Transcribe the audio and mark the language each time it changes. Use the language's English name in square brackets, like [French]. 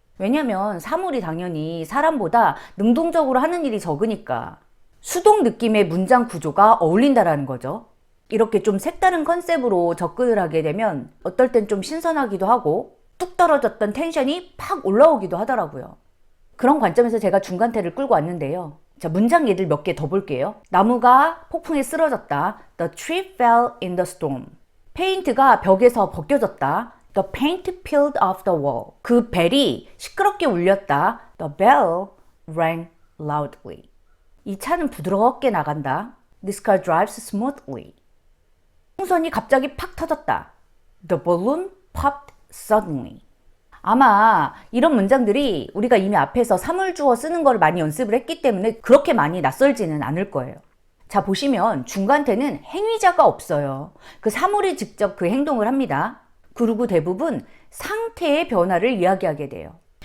[Korean] 왜냐면 사물이 당연히 사람보다 능동적으로 하는 일이 적으니까 수동 느낌의 문장 구조가 어울린다라는 거죠. 이렇게 좀 색다른 컨셉으로 접근을 하게 되면 어떨 땐 좀 신선하기도 하고 뚝 떨어졌던 텐션이 팍 올라오기도 하더라고요. 그런 관점에서 제가 중간태를 끌고 왔는데요. 자, 문장 예를 몇 개 더 볼게요. 나무가 폭풍에 쓰러졌다. [English] The tree fell in the storm. [Korean] 페인트가 벽에서 벗겨졌다. [English] The paint peeled off the wall. [Korean] 그 벨이 시끄럽게 울렸다. [English] The bell rang loudly. [Korean] 이 차는 부드럽게 나간다. [English] This car drives smoothly. [Korean] 풍선이 갑자기 팍 터졌다. [English] The balloon popped suddenly. [Korean] 아마 이런 문장들이 우리가 이미 앞에서 사물주어 쓰는 걸 많이 연습을 했기 때문에 그렇게 많이 낯설지는 않을 거예요. 자, 보시면 중간태는 행위자가 없어요. 그 사물이 직접 그 행동을 합니다. 그리고 대부분 상태의 변화를 이야기하게 돼요.